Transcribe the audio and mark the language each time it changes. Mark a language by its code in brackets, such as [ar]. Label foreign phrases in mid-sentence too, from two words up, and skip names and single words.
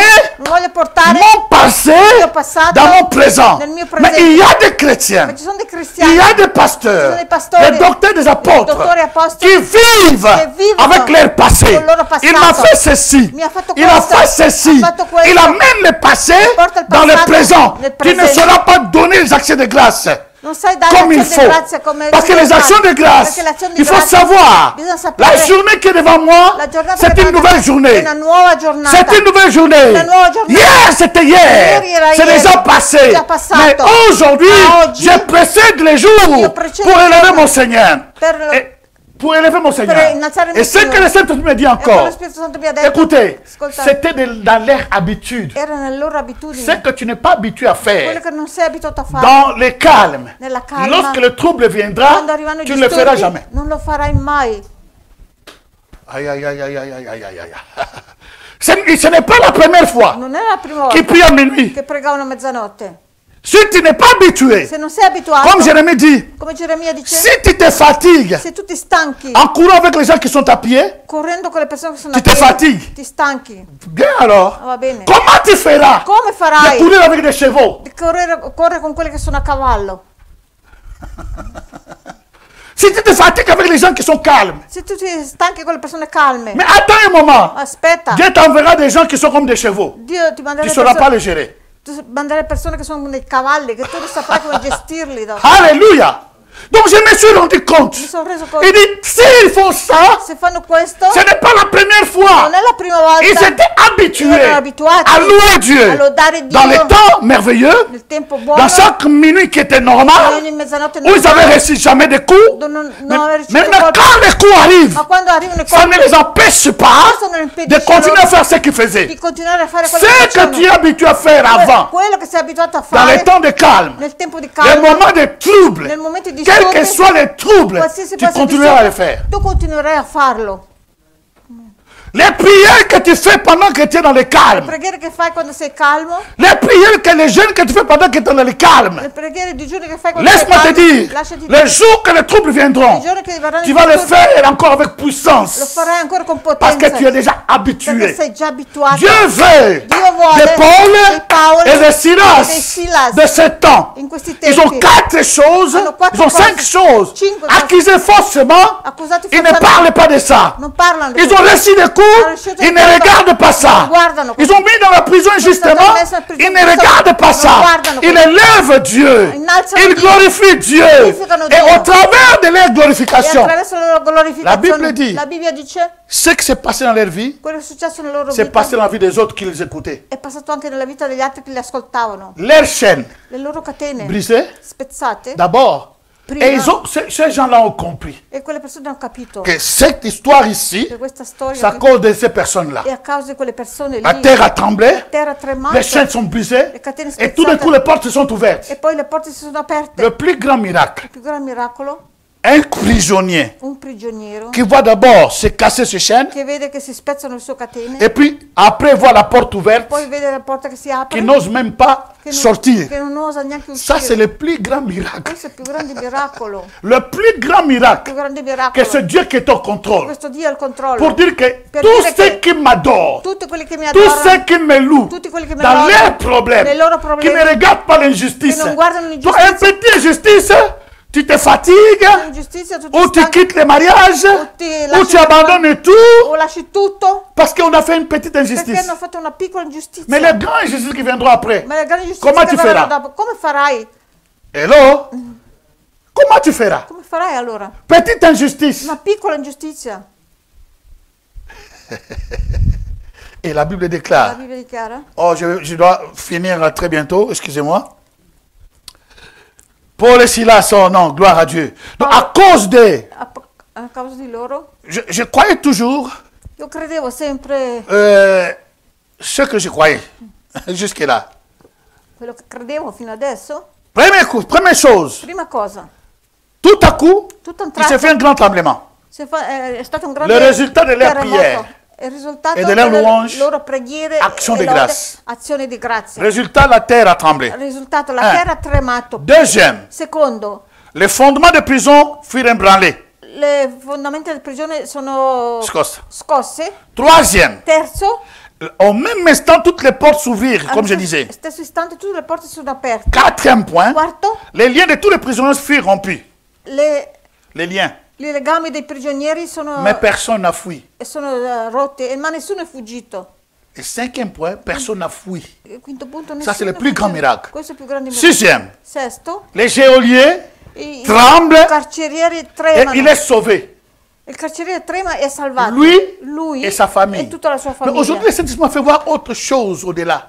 [it] Non voglio portare [fr] mon passé [it] mio passato [fr] dans mon présent. [it] nel mio [fr] Mais [it] presente. [fr] il y a des chrétiens, [it] Ma ci sono dei [fr] il [it] cristiani, [fr] y a des [it] ci [fr] pasteurs, [it] sono dei pastori, [fr] des docteurs, des apôtres [it] dottori apostoli [fr] qui vivent [it] che vivono [fr] avec leur passé. [it] col loro passato. [fr] Il m'a fait ceci, [it] Mi ha fatto [fr] il a [it] questo, [fr] fait ceci, [it] ha fatto questo. [fr] il amène le passé [it] Porta il [fr] dans le [it] passato [fr] présent. [it] nel [fr] Tu ne [it] presente. [fr] sauras pas donner les accès de grâce [it] non sai dare [fr] comme il [it] l'azione di [fr] faut. [it] grazia come [fr] Parce que les actions de grâce, [it] perché l'azione di [fr] il faut [it] grazia [fr] savoir, [it] bisogna sapere [fr] la journée qui est devant moi, [it] la giornata [fr] c'est [it] che [fr] une [it] davanti [fr] nouvelle [it] è [fr] journée. [it] una nuova giornata. [fr] C'est une nouvelle journée. [it] Una nuova giornata. [fr] Hier, c'était hier. [it] Ieri era [fr] C'est [it] ieri. [fr] déjà passé. [it] Già passato. [fr] Mais aujourd'hui, [it] Ma oggi, [fr] je précède les jours [it] io precedo [fr] pour [it] i [fr] élever [it] giorni [fr] mon Seigneur. [it] per- [fr] Pour élever mon Seigneur. [it] innalzare il [fr] Et [it] mio [fr] ce que [it] Signore. [fr] le Saint-Esprit me dit [it] E quello [fr] encore, [it] lo Spirito Santo mi ha detto, [fr] écoutez, [it] ascoltate, [fr] c'était dans leur habitude. [it] era nelle loro abitudini, [fr] Ce que tu n'es pas habitué à [it] quello [fr] faire [it] che non sei abituato a fare. [fr] dans le calme. [it] Nella calma. [fr] Lorsque le trouble viendra, [it] Quando arrivano i [fr] tu ne le feras [it] disturbi, [fr] jamais. [it] non lo farai mai. [fr] Aïe, aïe, aïe, aïe, aïe, aïe, aïe, aïe, aïe. Ce n'est pas la première fois [it] Non è la prima [fr] qu'il [it] volta [fr] prie à minuit. [it] che pregavano a mezzanotte. [fr] Si tu n'es pas habitué, [it] Se non sei abituato, [fr] comme Jérémie dit, [it] come Geremia dice, [fr] si tu te fatigues [it] se tu ti stanchi [fr] en courant avec les gens qui sont à pied, [it] correndo con le persone che sono [fr] Tu [it] a [fr] te [it] piedi, [fr] fatigues. [it] ti stanchi. [fr] bien alors, [it] Ah, va bene. [fr] comment tu feras [it] Come [fr] de [it] farai [fr] courir avec des chevaux? [it] di correre con quelli che sono a cavallo? [fr] Si tu te fatigues avec les gens qui sont calmes, [it] Se tu ti stanchi con le persone calme, [fr] mais attends un moment, [it] aspetta, [fr] Dieu t'enverra des gens qui sont comme des chevaux. [it] Dio ti [fr] Tu [it] manderà [fr] ne le sauras pas [it] persone, [fr] les gérer. [it] tu manderai persone che sono come dei cavalli, che tu non saprai come gestirli dopo. [fr] Alléluia. Donc je me suis rendu compte. [it] Mi sono reso conto. [fr] Il dit, s'ils font ça, [it] Se fanno questo, [fr] ce n'est pas la première fois. [it] non è la prima volta. [fr] Ils étaient habitués [it] Erano abituati [fr] à louer [it] a [fr] Dieu. [it] lodare Dio [fr] Dans les temps merveilleux, [it] nel tempo buono, [fr] dans chaque minuit qui était normal, [it] ogni mezzanotte [fr] où ils avaient reçu jamais de coups. [it] non [fr] Mais [it] aver ricevuto [fr] maintenant, [it] colpi. [fr] quand les coups arrivent, [it] Ma quando arrivano i [fr] ça ne [it] colpi, [fr] les empêche pas [it] questo non [fr] de [it] impedisce [fr] continuer à [it] loro [fr] faire ce qu'ils faisaient. [it] di continuare a fare quello [fr] Ce [it] che [fr] que [it] facevano. [fr] tu es habitué à faire avant, [it] Quello che sei abituato a [fr] dans les [it] fare [fr] temps de calme, [it] nel tempo di [fr] les [it] calma, [fr] moments de trouble, [it] nel momento di [fr] quels que [it] disturbi, [fr] soient les troubles, [it] qualsiasi [fr] tu [it] fosse il [fr] continueras à le [it] disturbo, [fr] faire. [it] tu continuerai a farlo. [fr] Les prières que tu fais pendant que tu es dans le [it] Le [fr] calme, [it] preghiere che fai quando sei calmo, [fr] les prières que les jeûnes que tu fais pendant que tu es dans le calme, [it] le preghiere di giorni che fai quando sei [fr] laisse-moi te [it] calmo, [fr] dire, [it] lasciati dire, [fr] les jours que les troubles viendront, [it] i giorni che verranno [fr] tu [it] i [fr] vas le [it] disturbi, [fr] faire encore avec [it] lo [fr] puissance, [it] farai ancora con [fr] parce [it] potenza, [fr] que tu es déjà [it] perché [fr] habitué. [it] sei già abituato. [fr] Dieu veut [it] Dio vuole [fr] de Paul [it] di Paolo [fr] et de [it] e dei [fr] Silas [it] Silas [fr] de ce temps. [it] in questi [fr] Ils ont [it] tempi, [fr] quatre choses, [it] Hanno quattro [fr] ils ont [it] cose, [fr] cinq choses. [it] cinque cose. [fr] Accusés faussement, [it] accusati [fr] ils ne [it] falsamente, [fr] parlent pas de ça. [it] non parlano di [fr] Ils ont [it] questo. [fr] reçu des [it] Hanno [fr] coups, [it] ricevuto [fr] ils [it] il [fr] ne [it] colpo, [fr] regardent pas ça. [it] non guardano [fr] Ils ont mis dans la prison injustement, [it] messo in prigione [fr] ils ne regardent pas [it] non [fr] ça. [it] guardano [fr] Ils [it] questo. [fr] élèvent Dieu, [it] Innalzano [fr] ils [it] Dio. [fr] glorifient Dieu. [it] Glorificano [fr] Et [it] Dio. [fr] au travers de leur [it] E [fr] glorification, [it] attraverso la loro glorificazione, La Bibbia dit- la Bibbia dice, [fr] ce qui s'est passé dans leur vie, [it] quello che è successo nella loro [fr] c'est [it] vita [fr] passé dans la vie des autres qui les écoutaient. [it] è passato anche nella vita degli altri che li ascoltavano. [fr] Leurs chaînes [it] Le loro catene [fr] brisées, [it] spezzate, [fr] d'abord. [it] prima, [fr] Et ils ont, ces gens-là ont compris [it] e quelle persone hanno capito [fr] que cette histoire ici, [it] che questa storia [fr] c'est à cause de ces personnes-là. [it] è a causa di quelle persone [fr] La [it] lì. [fr] terre a tremblé, [it] La terra [fr] les [it] tremata [fr] chaînes sont brisées, [it] le catene [fr] et tout d'un [it] spezzate [fr] coup les portes se sont ouvertes. [it] e poi le porte si sono aperte. [fr] Le plus grand miracle, [it] Il più grande miracolo, [fr] un prisonnier [it] un prigioniero [fr] qui voit d'abord se casser ses chaînes, [it] che vede che si spezzano le sue catene, [fr] et puis après voit la porte ouverte, [it] poi vede la porta che si apre, [fr] qui n'ose même pas [it] che non, [fr] sortir. [it] che non osa neanche [fr] Ça, c'est [it] uscire. [fr] le plus grand miracle. [it] Questo è il più grande miracolo, [fr] Le plus grand [it] il [fr] miracle, [it] più grande [fr] que [it] miracolo. [fr] c'est Dieu qui est au contrôle. [it] Questo Dio ha il controllo. [fr] Pour dire que [it] Per [fr] tous [it] dire [fr] ceux [it] che [fr] qui m'adorent, [it] tutti quelli che mi [fr] tous ceux [it] adorano, [fr] qui me louent, [it] tutti quelli che mi [fr] dans [it] lodano, [fr] leurs problèmes, [it] nei loro [fr] qui [it] problemi, [fr] ne regardent pas l'injustice. [it] che non guardano [fr] Toi, [it] l'ingiustizia, [fr] un petit injustice, tu te fatigues, [it] l'ingiustizia, tu ti [fr] ou tu [it] stanchi, [fr] quittes le mariage, [it] ti [fr] ou [it] lasci [fr] tu abandonnes tout, [it] o lasci tutto [fr] parce qu'on a fait une petite [it] perché [fr] injustice. [it] hanno fatto una piccola ingiustizia. [fr] Mais les grandes injustices qui viendront après, [it] Ma le grandi ingiustizie Come che [fr] tu [it] verranno [fr] feras? [it] dopo, come farai? [fr] hello? Comment tu feras? [it] Come farai allora? [fr] Petite injustice. [it] Una piccola ingiustizia. [fr] Et la Bible [it] La [fr] déclare, [it] Bibbia dichiara. [fr] oh, je dois finir très bientôt, excusez-moi. Paul et Silas, oh non, gloire à Dieu. Donc, à cause de, [it] A causa di loro, [fr] je croyais toujours [it] io credevo sempre [fr] ce que je croyais, jusque-là. [it] quello che credevo fino adesso. [fr] Première chose, [it] Prima cosa, [fr] tout à coup, [it] tutto un [fr] il s'est [it] tratto [fr] fait un grand tremblement. [it] è stato un grande [fr] Le résultat de leur [it] terremoto. [fr] prière [it] Il risultato [fr] et de leur [it] delle [fr] louange, [it] loro preghiere [fr] action [it] e [fr] de [it] lode, [fr] grâce. [it] azione di grazia. [fr] Résultat, la terre a tremblé. [it] Il risultato, la [fr] Un. [it] terra ha tremato. [fr] Deuxième, [it] Secondo, [fr] les fondements de prison furent ébranlés. [it] le fondamenta della prigione sono scosse. [fr] Troisième, [it] Terzo, [fr] au même instant, toutes les portes s'ouvrirent, comme je disais. [it] stesso istante tutte le porte sono aperte. [fr] Quatrième point, [it] Quarto, [fr] les liens de tous les prisonniers furent rompus. [it] le [fr] Les liens. [it] i legami dei prigionieri sono, [fr] Mais personne n'a fui. [it] sono rotti, ma nessuno è fuggito. [fr] Et cinquième point, personne n'a fui. [it] Il quinto punto, [fr] Ça, c'est [it] nessuno [fr] le plus [it] è [fr] grand [it] fuggito. [fr] miracle. [it] Questo è il più grande miracolo. [fr] Sixième, [it] Sesto, [fr] les geôliers [it] i [fr] tremblent [it] carcerieri [fr] et [it] tremano. [fr] il est sauvé. [it] Il carceriere trema e è salvato. [fr] Lui et sa famille. [it] e tutta la sua [fr] Mais [it] famiglia. [fr] aujourd'hui, le Saint-Esprit m'a fait voir autre chose au-delà.